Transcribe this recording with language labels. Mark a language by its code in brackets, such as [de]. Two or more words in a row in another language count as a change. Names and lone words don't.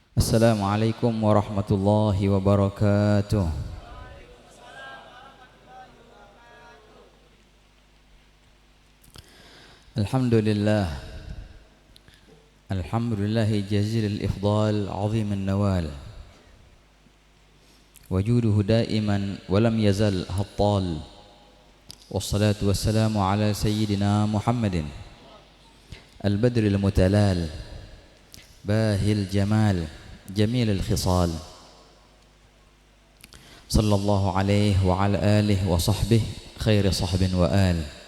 [ar] السلام عليكم ورحمة الله وبركاته. Alhamdulillah. الحمد لله جزيل الإفضال عظيم النوال. وجوده دائما ولم يزل حتى. والصلاة والسلام على سيدنا محمد البدر المتلالي باهي الجمال جميل الخصال صلى الله عليه وعلى آله وصحبه خير صحب وال.